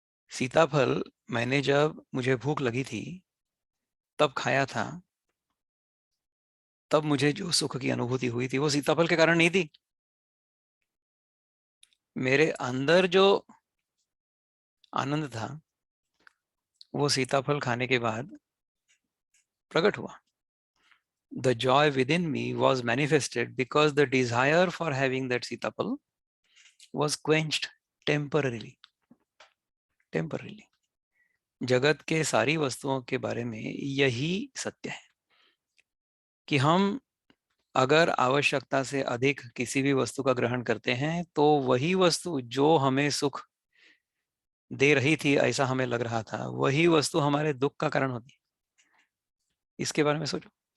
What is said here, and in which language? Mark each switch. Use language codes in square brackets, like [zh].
[hi] सीताफल, मैंने जब मुझे भूख लगी थी, तब खाया था, तब मुझे जो सुख की अनुभूति हुई थी वो सीताफल के कारण नहीं थी। मेरे अंदर जो आनंद था वो सीताफल खाने के बाद प्रकट हुआ. [en] The joy within me was manifested because the desire for having that sitaphal was quenched temporarily. Temporarily. [hi] जगत के सारी वस्तुओं के बारे में यही सत्य है कि हम अगर आवश्यकता से अधिक किसी भी वस्तु का ग्रहण करते हैं तो वही वस्तु जो हमें सुख दे रही थी, ऐसा हमें लग रहा था, वही वस्तु हमारे दुख का कारण होती है. इसके बारे में सोचो.